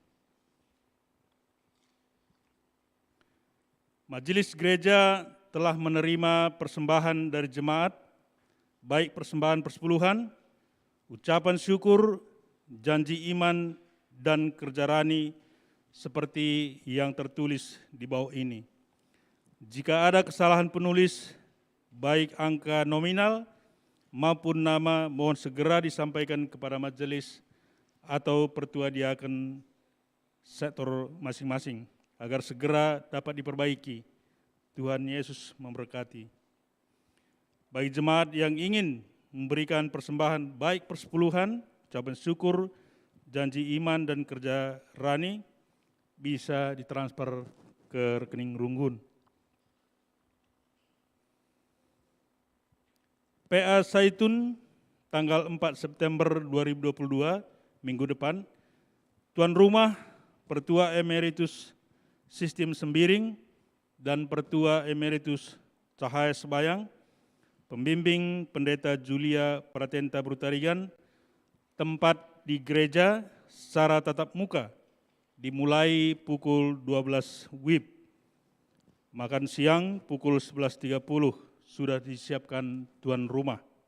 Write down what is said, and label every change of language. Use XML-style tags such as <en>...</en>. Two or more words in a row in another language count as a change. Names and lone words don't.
<id>Majelis gereja telah menerima persembahan dari jemaat, baik persembahan persepuluhan, ucapan syukur, janji iman, dan kerja rani seperti yang tertulis di bawah ini. Jika ada kesalahan penulis, baik angka nominal maupun nama, mohon segera disampaikan kepada majelis atau pertua diaken sektor masing-masing agar segera dapat diperbaiki. Tuhan Yesus memberkati. Bagi jemaat yang ingin memberikan persembahan baik persepuluhan, ucapan syukur, janji iman, dan kerja rani, bisa ditransfer ke rekening Runggun. PA Zaitun tanggal 4 September 2022, minggu depan, Tuan Rumah Pertua Emeritus Sistem Sembiring dan Pertua Emeritus Cahaya Sebayang, Pembimbing Pendeta Julia Pratenta Brutarigan, tempat di gereja secara tatap muka, dimulai pukul 12 WIB. Makan siang pukul 11.30 sudah disiapkan tuan rumah.</id>